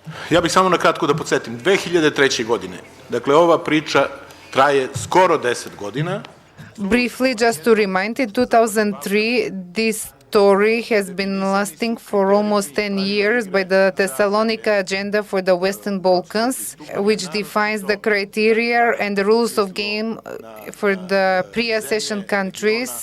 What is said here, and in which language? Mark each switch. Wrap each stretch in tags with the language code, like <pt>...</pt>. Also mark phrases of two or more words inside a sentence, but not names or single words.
<bs>Ja bih samo na kratko da podsjetim, 2003. godine, dakle ova priča traje skoro 10 godina.</bs> <en>Briefly, just to remind, in 2003, this story has been lasting for almost 10 years by the Thessalonica Agenda for the Western Balkans, which defines the criteria and the rules of game for the pre-accession countries.</en>